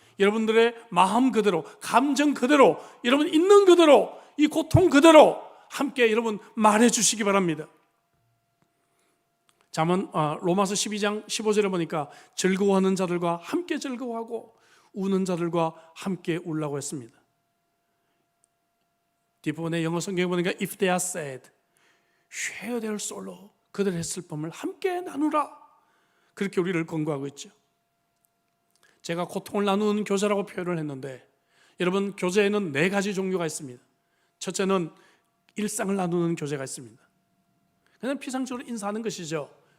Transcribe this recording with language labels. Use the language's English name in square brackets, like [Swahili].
[Korean] 여러분들의 마음 그대로, 감정 그대로, 여러분 있는 그대로, 이 고통 그대로 함께 여러분 말해 주시기 바랍니다. 잠언 로마서 12장 15절에 보니까 즐거워하는 자들과 함께 즐거워하고 우는 자들과 함께 울라고 했습니다. 뒷부분에 영어 성경에 보니까 [English] If they are sad, share their sorrow. [Korean] 그들의 슬픔을 함께 나누라. 그렇게 우리를 권고하고 있죠. 제가 고통을 나누는 교제라고 표현을 했는데 여러분, 교제에는 4가지 종류가 있습니다. 첫째는 일상을 나누는 교제가 있습니다. 그냥 피상적으로 인사하는 것이죠.